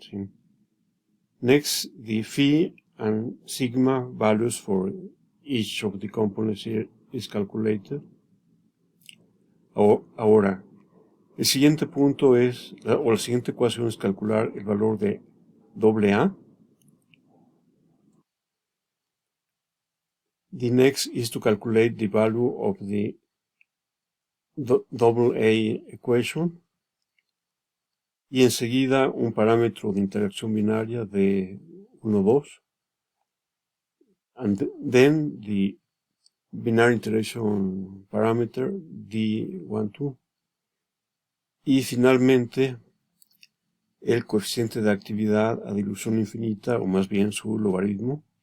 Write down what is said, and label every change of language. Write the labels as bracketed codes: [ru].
[es] ¿Sí? [en] Next, the phi and sigma values for each of the components here is calculated. [es] Ahora, el siguiente punto es, o la siguiente ecuación es calcular el valor de AA. [en] The next is to calculate the value of the AA equation. [es] Y enseguida un parámetro de interacción binaria de 1, 2. [en] And then the binary interaction parameter D1, 2. [es] Y finalmente el coeficiente de actividad a dilución infinita, o más bien su logaritmo.